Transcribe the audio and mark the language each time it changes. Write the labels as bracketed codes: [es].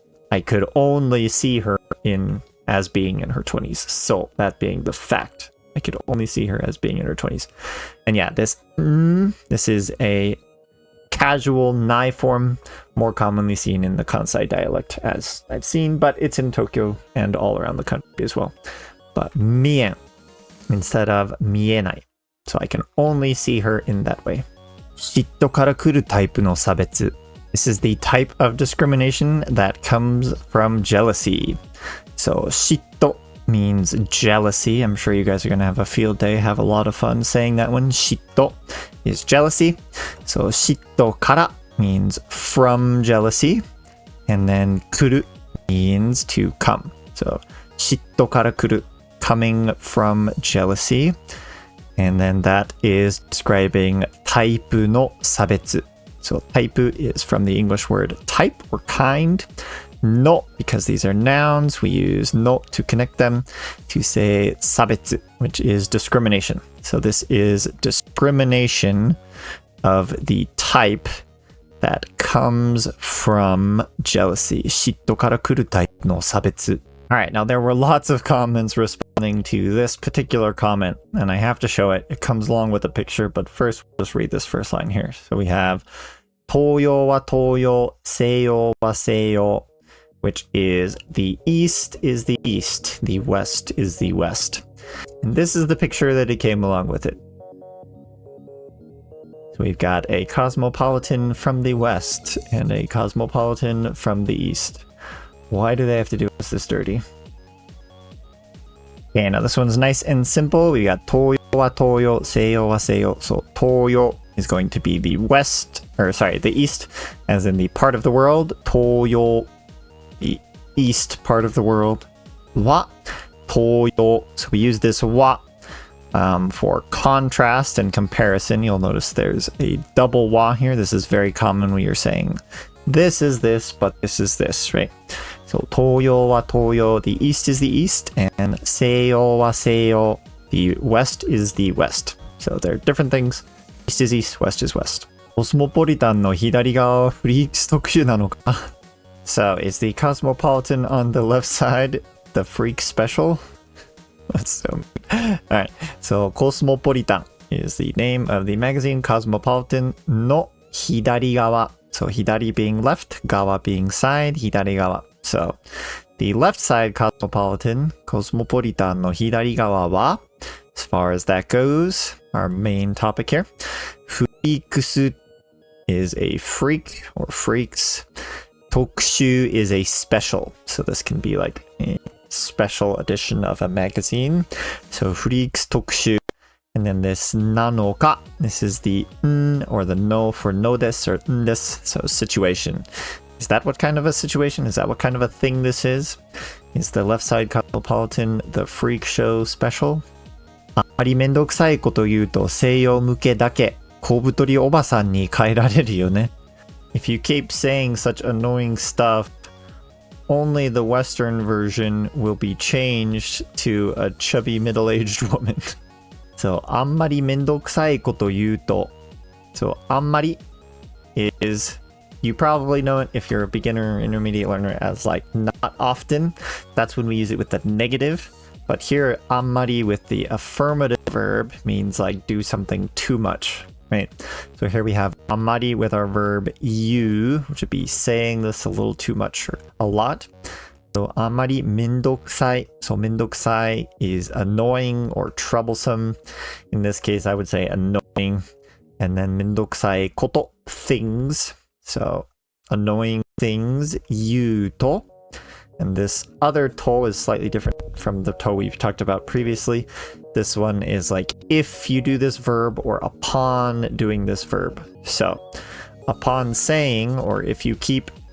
[en] I could only see her as being in her 20s. So that being the fact. I could only see her as being in her 20s. And yeah, this is a casual nai form, more commonly seen in the Kansai dialect as I've seen, but it's in Tokyo and all around the country as well. But 見えん instead of 見えない. So I can only see her in that way. [ja] 嫉妬から来るタイプの差別. [en] This is the type of discrimination that comes from jealousy. So 嫉妬 means jealousy. I'm sure you guys are going to have a field day, have a lot of fun saying that one. 嫉妬 is jealousy. So 嫉妬から means from jealousy. And then 来る means to come. So [ja] 嫉妬から来る [en] coming from jealousy. And then that is describing [ja] タイプの差別. [en] So type is from the English word type or kind. No, because these are nouns, we use no to connect them to say 差別, which is discrimination. So this is discrimination of the type that comes from jealousy. [ja] 嫉妬から来るタイプの差別. [en] Alright, now there were lots of comments responding to this particular comment, and I have to show it. It comes along with a picture, but first, we'll just read this first line here. So we have [ja] 東洋は東洋, 西洋は西洋, [en] which is the east is the east, the west is the west. And this is the picture that it came along with it. So we've got a cosmopolitan from the west and a cosmopolitan from the east. Why do they have to do us this dirty? Okay, now this one's nice and simple. We got [ja] 東洋は東洋, 西洋は西洋. [en] So 東洋 is going to be the west, or sorry, the east, as in the part of the world. 東洋, the east part of the world. は, 東洋.So we use this は for contrast and comparison. You'll notice there's a double は here. This is very common when you're saying this is this, but this is this, right? So [ja] 東洋は東洋, [en] the east is the east, and [ja] 西洋は西洋, [en] the west is the west. So they're different things. East is east, west is west. [ja] コスモポリタンの左側はフリークス特集なのか? [en] So is the cosmopolitan on the left side the freak special? That's so Alright, so Cosmopolitan is the name of the magazine. Cosmopolitan no 左側. So 左 being left, 側 being side, 左側. So the left side cosmopolitan, Cosmopolitan no 左側は, as far as that goes, our main topic here, フリークス is a freak or freaks. 特集 is a special. So this can be like a special edition of a magazine. So フリークス特集. And then this なのか, this is the or the no for no this or this. So situation. Is that what kind of a situation? Is that what kind of a thing this is? Is the left side cosmopolitan the freak show special? [ja] あまりめんどくさいこと言うと西洋向けだけ小太りおばさんに変えられるよね. [en] If you keep saying such annoying stuff, only the Western version will be changed to a chubby middle-aged woman. [ja] So あんまりめんどくさいこと言うと. [en] So あんまり is, you probably know it if you're a beginner or intermediate learner as like not often. That's when we use it with the negative. But here, あんまり with the affirmative verb means like do something too much, right? So here we have あんまり with our verb you, which would be saying this a little too much or a lot. [ja] So あんまりめんどくさい. [en] So めんどくさい is annoying or troublesome. In this case, I would say annoying. And then めんどくさいこと things. So annoying things 言うと. And this other to is slightly different from the to we've talked about previously. This one is like if you do this verb or upon doing this verb. So upon saying, or if you keep